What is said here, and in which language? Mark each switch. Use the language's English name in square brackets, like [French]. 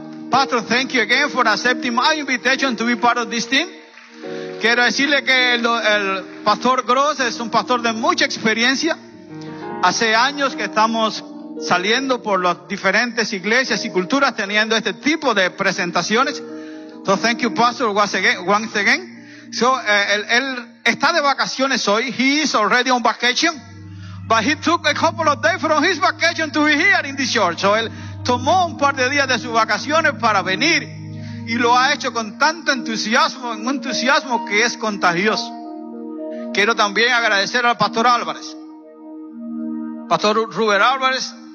[English] Pastor, thank you again for accepting my invitation to be part of this team. [Spanish] Quiero decirle que el Pastor Gross es un pastor de mucha experiencia. Hace años que estamos saliendo por las diferentes iglesias y culturas teniendo este tipo de presentaciones. [English] So, thank you, Pastor, once again. So, [Spanish] él está de vacaciones hoy. [English] He is already on vacation. But he took a couple of days from his vacation to be here in this church. [Spanish] So, él tomó un par de días de sus vacaciones para venir. Y lo ha hecho con tanto entusiasmo, un entusiasmo que es contagioso. Quiero también agradecer al Pastor Álvarez. Pastor Ruben Álvarez.